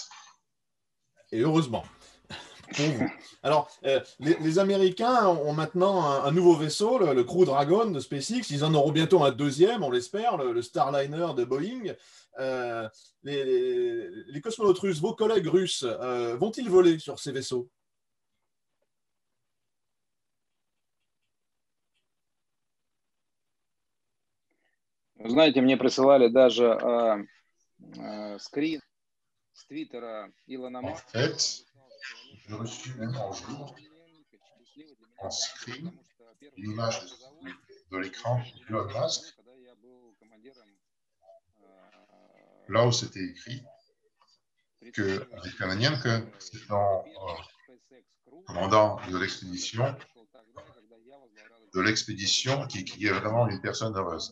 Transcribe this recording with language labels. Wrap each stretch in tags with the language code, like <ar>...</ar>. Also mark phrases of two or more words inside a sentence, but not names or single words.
<fr>Et heureusement. Pour vous. Alors, les Américains ont maintenant un nouveau vaisseau, le Crew Dragon de SpaceX. Ils en auront bientôt un deuxième, on l'espère, le Starliner de Boeing. Les cosmonautes russes, vos collègues russes, vont-ils voler sur ces vaisseaux?</fr> <ru>Вы знаете, мне присылали даже скрин с твиттера Илона</ru> <fr>En</fr> <ru>Маска.</ru> <fr>fait, j'ai reçu même un jour en screen une image de l'écran d'Elon Musk, là où c'était écrit que c'est un commandant de l'expédition qui est vraiment une personne heureuse.</fr>